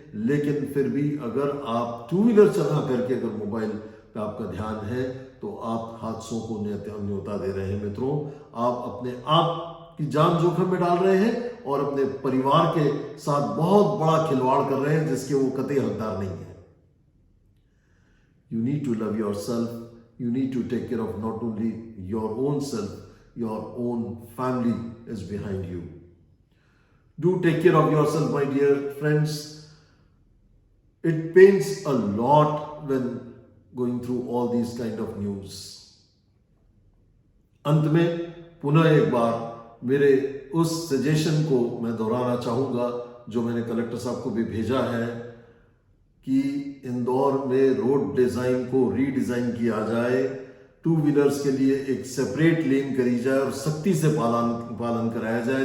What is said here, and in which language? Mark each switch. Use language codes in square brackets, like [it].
[hi] लेकिन फिर भी अगर आप 2 व्हीलर चला करके अगर मोबाइल पे आपका ध्यान है, तो आप हादसों को न्योता दे रहे हैं। मित्रों, आप अपने आप की जान जोखिम में डाल रहे हैं और अपने परिवार के साथ बहुत बड़ा खिलवाड़ कर रहे हैं जिसके वो कतई हकदार नहीं है। [en] You need to love yourself. You need to take care of not only your own self, your own family is behind you. Do take care of yourself, my dear friends. It pains a lot when going through all these kind of news. [hi] अंत में पुनः एक बार मेरे उस suggestion को मैं दोहराना चाहूँगा जो मैंने कलेक्टर साहब को भी भेजा है कि इंदौर में रोड डिज़ाइन को रीडिज़ाइन किया जाए, 2 व्हीलर्स के लिए एक सेपरेट लेन करी जाए और सख्ती से पालन कराया जाए।